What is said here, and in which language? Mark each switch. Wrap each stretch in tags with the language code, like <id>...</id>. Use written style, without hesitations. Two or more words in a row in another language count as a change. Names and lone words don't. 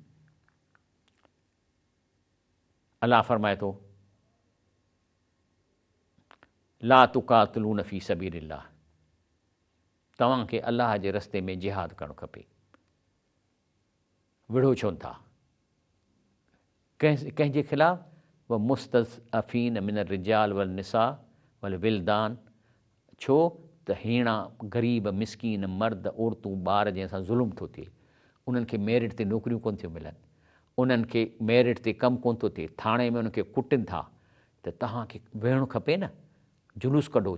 <sd>अलाह फरमाए थो</sd> <ar>لا تقاتلون في سبيل الله,</ar> <sd>तव्हांखे अलाह जे रस्ते में जिहाद करणु खपे। विढ़ो छो था कंहिंजे ख़िलाफ़,</sd> <ar>والمستضعفين من الرجال والنساء والولدان,</ar> <sd>छो त हीणा ग़रीब मिसकीन मर्द औरतूं ॿार जंहिंसां ज़ुल्म थो थिए, उन्हनि खे मेरिट ते नौकरियूं कोन थियूं मिलनि, उन्हनि खे मेरिट ते कमु कोन थो थिए, थाणे में उन्हनि खे कुटनि था, त तव्हांखे वेहणु खपे न, जुलूस कढो।</sd>